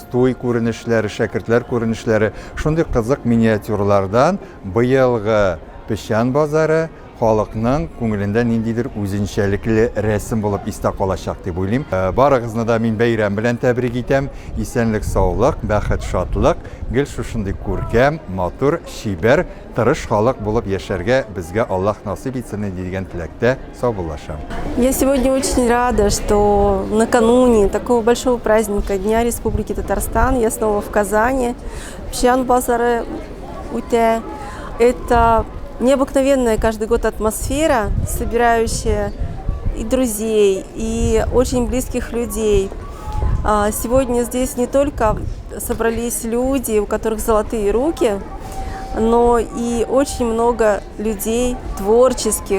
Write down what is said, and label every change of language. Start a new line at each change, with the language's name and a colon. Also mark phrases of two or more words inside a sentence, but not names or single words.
Tatar: Туй күренешләре, шәкертләр күренешләре, шундый кызык миниатюрлардан быелгы Печән базары халыкның күңелендә ниндидер үзенчәлекле рәсем булып истә калачак дип уйлыйм. Барыгызны да мин бәйрәм белән тәбрик итәм. Исәнлек, саулык, бәхет, шатлык, гел шушындый күркәм, матур, шибәр, тырыш халык булып яшәргә безгә Аллаһ насыйп итсен дигән теләктә саубуллашам.
Russian: Я сегодня очень рада, что накануне такого большого праздника Дня Республики Татарстан я снова в Казани.
Tatar: Печән базары үтә.
Russian: Это необыкновенная каждый год атмосфера, собирающая и друзей, и очень близких людей. Сегодня здесь не только собрались люди, у которых золотые руки, но и очень много людей творческих.